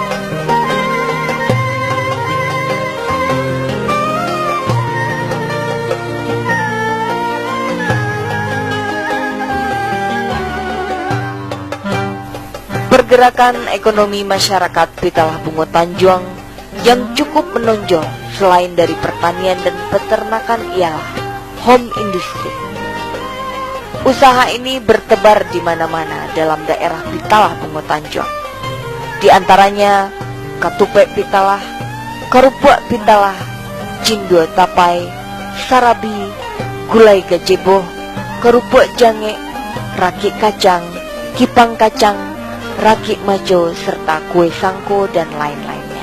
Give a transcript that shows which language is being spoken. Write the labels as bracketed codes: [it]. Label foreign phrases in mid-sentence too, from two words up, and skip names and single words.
[id] Pergerakan ekonomi masyarakat Pitalah Bungo Tanjuang yang cukup menonjol selain dari pertanian dan peternakan ialah [en] home industry. [id] Usaha ini bertebar di mana-mana dalam daerah Pitalah Bungo Tanjuang. Di antaranya Katupek Pitalah, Karupuk Pitalah, Cindua Tapai, Sarabi, Gulai Gajebo, Kerupuk Jange, Rakik Kacang, Kipang Kacang, rakit maco, serta kue sangko dan lain-lainnya.